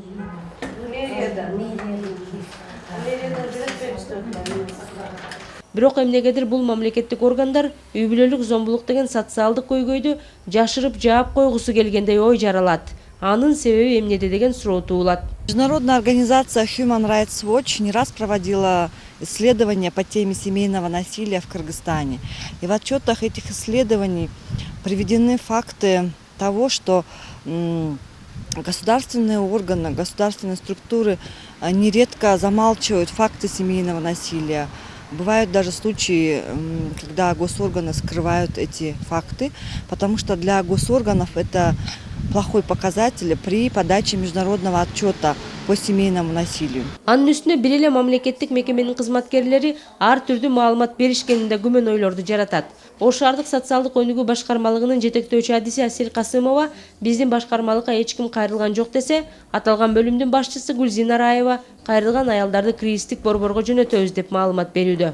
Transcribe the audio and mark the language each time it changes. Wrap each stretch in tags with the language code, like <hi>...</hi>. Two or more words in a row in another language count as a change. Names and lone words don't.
<ky>Бирок эмнегедир бул мамлекеттик органдар үй бүлөлүк зомбулук деген социалдык көйгөйдү жашырып жаап койгусу келгендей ой жаралат. Анын себеби эмнеде деген суроо туулат.</ky> <ru>Международная организация Human Rights Watch не раз проводила исследования по теме семейного насилия в Кыргызстане. И в отчетах этих исследований приведены факты того, что государственные органы, государственные структуры нередко замалчивают факты семейного насилия. Бывают даже случаи, когда госорганы скрывают эти факты, потому что для госорганов это плохой показатель при подаче международного отчета по семейному насилию.</ru> <ky>Анын үстүнө бир эле мамлекеттик мекеменин кызматкерлери ар түрдүү маалымат беришкенинде күмөн ойлорду жаратат. Ош шаардык социалдык өнүгүү башкармалыгынын жетектөөчү адиси Асел Касымова биздин башкармалыкка эч ким кайрылган жок десе, аталган бөлүмдүн башчысы Гүлзина Раева кайрылган аялдарды кризистик борборго жөнөтөбүз деп маалымат берүүдө.</ky>